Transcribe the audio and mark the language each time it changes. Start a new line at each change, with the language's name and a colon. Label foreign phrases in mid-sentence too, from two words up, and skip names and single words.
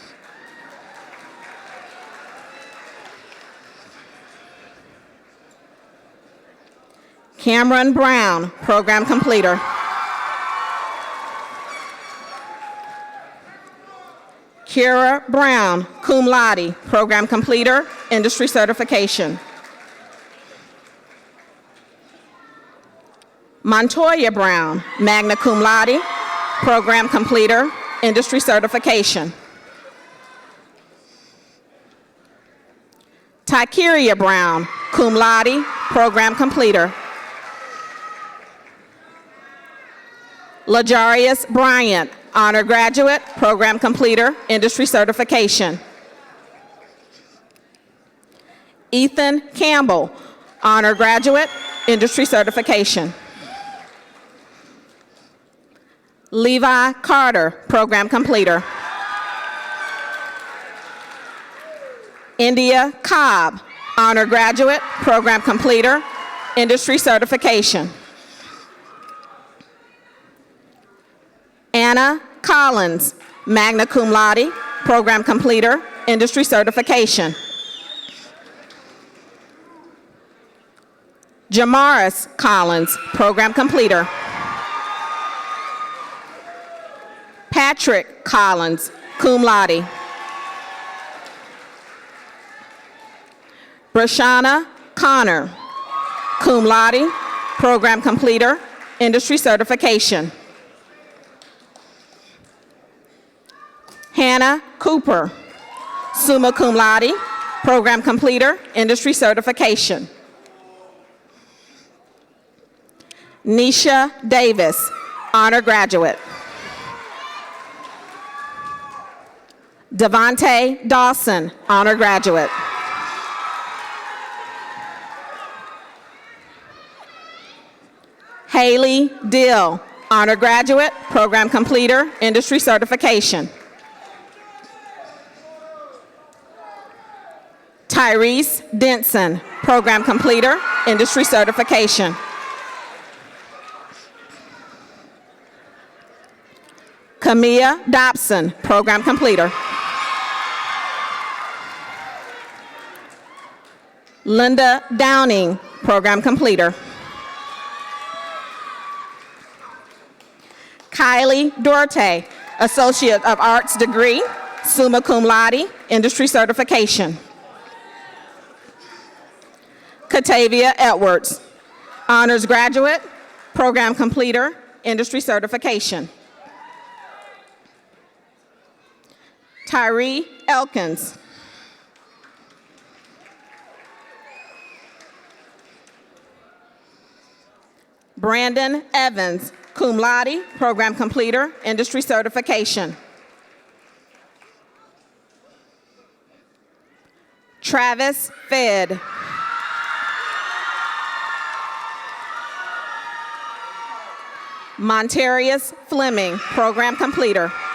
English: Cameron Brown, program completer. Kira Brown,
Latin: cum laude,
English: program completer, industry certification. Montoya Brown,
Latin: magna cum laude,
English: program completer, industry certification. Tykeria Brown,
Latin: cum laude,
English: program completer. Lajarius Bryant, honor graduate, program completer, industry certification. Ethan Campbell, honor graduate, industry certification. Levi Carter, program completer. India Cobb, honor graduate, program completer, industry certification. Anna Collins,
Latin: magna cum laude,
English: program completer, industry certification. Jamaris Collins, program completer. Patrick Collins,
Latin: cum laude.
English: Brashana Connor,
Latin: cum laude,
English: program completer, industry certification. Hannah Cooper,
Latin: summa cum laude,
English: program completer, industry certification. Nisha Davis, honor graduate. Devontae Dawson, honor graduate. Haley Dill, honor graduate, program completer, industry certification. Tyrese Denson, program completer, industry certification. Kamia Dobson, program completer. Linda Downing, program completer. Kylie Dorte, Associate of Arts degree,
Latin: summa cum laude,
English: industry certification. Katavia Edwards, honors graduate, program completer, industry certification. Tyree Elkins. Brandon Evans,
Latin: cum laude,
English: program completer, industry certification. Travis Fed. Montarius Fleming, program completer.